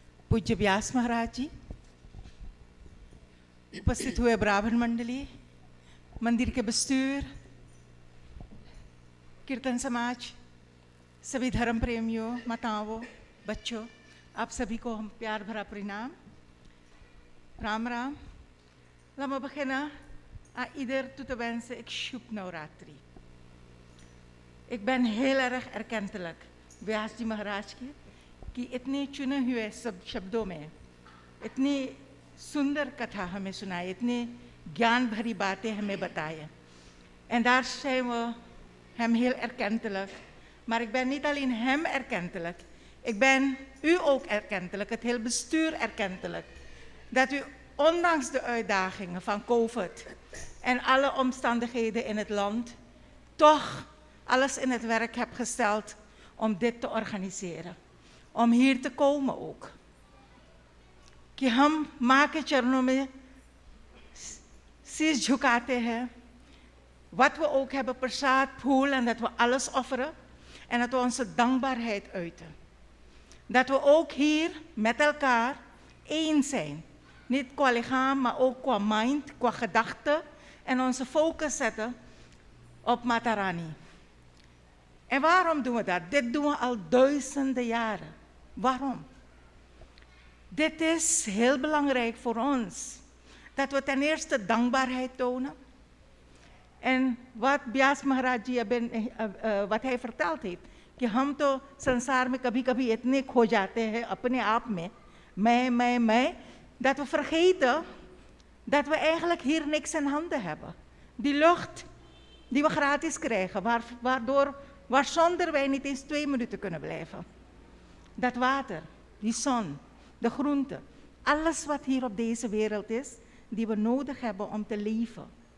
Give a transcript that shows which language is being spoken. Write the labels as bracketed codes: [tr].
[hi] पूज्य व्यास महाराज जी, उपस्थित हुए ब्राह्मण मंडली, मंदिर के बस्तूर, कीर्तन समाज, सभी धर्म प्रेमियों, माताओं, बच्चों, आप सभी को हम प्यार भरा प्रणाम. Ram Ram. [nl] Laat me beginnen aan ieder toe te wensen, ik shoep Navratri. Ik ben heel erg erkentelijk, [hi] व्यास जी महाराज की इतने चुने हुए सब शब्दों में इतनी सुंदर कथा हमें सुनाई, इतनी ज्ञान भरी बातें हमें बताएं. [nl] En daar zijn we hem heel erkentelijk. Maar ik ben niet alleen hem erkentelijk, ik ben u ook erkentelijk, het hele bestuur erkentelijk. Dat u ondanks de uitdagingen van COVID en alle omstandigheden in het land, toch alles in het werk hebt gesteld om dit te organiseren. Om hier te komen ook. [hi] कि हम माँ के चरणों में शीश झुकाते हैं. [nl] Wat we ook hebben, prasad, poel, en dat we alles offeren. En dat we onze dankbaarheid uiten. Dat we ook hier met elkaar één zijn. Niet qua lichaam, maar ook qua mind, qua gedachten. En onze focus zetten op Matarani. En waarom doen we dat? Dit doen we al duizenden jaren. Waarom? Dit is heel belangrijk voor ons. Dat we ten eerste dankbaarheid tonen. En wat Vyas Maharaj ji wat hij verteld heeft. [hi] कि हम तो संसार में कभी-कभी इतने खो जाते हैं अपने आप में, मैं, [nl] dat we vergeten dat we eigenlijk hier niks in handen hebben. Die lucht die we gratis krijgen, waar zonder wij niet eens 2 minuten kunnen blijven. Dat water, die zon, de groenten, alles wat hier op deze wereld is, die we nodig hebben om te leven.